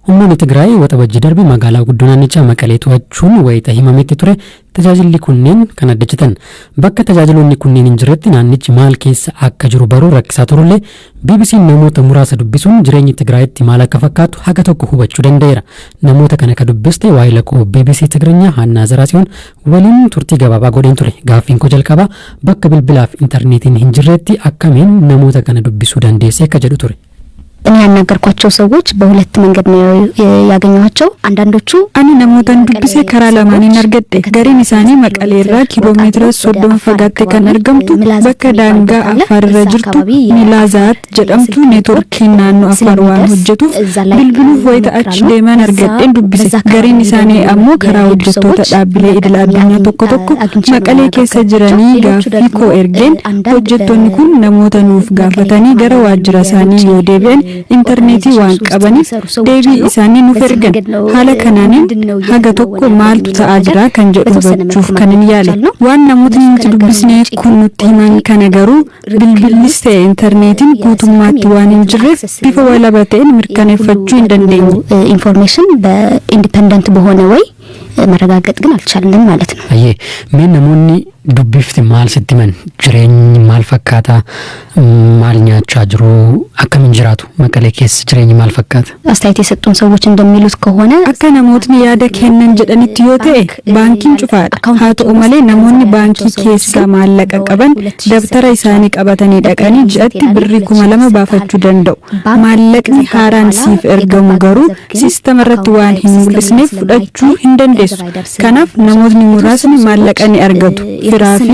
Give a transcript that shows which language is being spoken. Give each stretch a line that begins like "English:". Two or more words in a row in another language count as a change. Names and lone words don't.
Oromo: humnoonni Tigraay waxabajjii darbe magaalaa guddoo naannichaa Maqalee to'achuun wayita himametti ture tajaajilli kunneen kan addachatan bakka tajaajiloonni kunneen hin jirretti naannichi maal keessa akka jiru baruu rakkisaa turullee BBC namoota muraasa dubbisuun jireenyi Tigraayitti maal akka fakkaatu haga tokko hubachuu danda'eera. Namoota kana ka dubbiste waa'ee lakkoo BBC Tigrinya Haannaa Zaraasiyoon waliin turtii gabaabaa godheen ture. Gaaffiin koo jalqabaa bakka bilbilaaf intarneetiin hin jirretti akkamiin namoota kana dubbisuu dandeesse akka jedhu ture.
Amharic: እኔ ያናገርኳቸው ሰዎች በሁለት መንገድ ነው ያገኘኋቸው አንዳንዶቹ
Oromo: Ani namootan dubbise karaa lamaaniin argadhe gariin isaanii Maqaleerraa kiloo meetira soddoma fagaatee kan argamtu bakka daangaa Afaar irra jirtu Milaazat jedhamtu network naannoo Afaar waan hojjetu bilbilu wayita achi deemaan argadhe dubbise gariin isaanii ammoo karaa hojjettoota dabalee idil addunyaa tokko tokko Maqalee keessa jiraniif gaaffii koo ergeen hojjettoonni kun namootaaf gaafatanii gara waajjira isaanii yoo deebi'an interneetii waan qabaniif deebii isaanii nuuf ergan haala kanaanin haga tokko maaltu ta'aa jira kan jedhu hubachuuf kan hin yaale waan namootni nuti dubbisnee kun nutti himan kana garuu bilbilis ta'e interneetiin guutummaatti waan hin jirreef bifa walaba ta'een mirkaneeffachuu hin dandeenyu
Amharic: ኢንፎርሜሽን በኢንዲፔንደንት በሆነ ወይ መረጋገጥ ግን አልቻልንም ማለት ነው። አየ ምን
Oromo: namoonni dubbifti maal sitti man jireenyi maal fakkaata maal nyaachaa jiru akkamiin jiraatu Maqalee keessa jireenyi maal fakkaata
Amharic: አስተያየት የሰጡን ሰዎች እንደሚሉት ከሆነ
Oromo: akka namootni yaada kennan jedhanitti yoo ta'e baankiin cufaadha haa ta'u malee namoonni baankii keessa maallaqa qaban dabtara isaanii qabatanii dhaqanii ji'atti birrii 2000 baafachuu danda'u maallaqni haaraan siif ergamu garuu siistama irratti waan hin mul'isneef fudhachuu hin dandeessu kanaaf namootni muraasni maallaqa ni argatu firaafi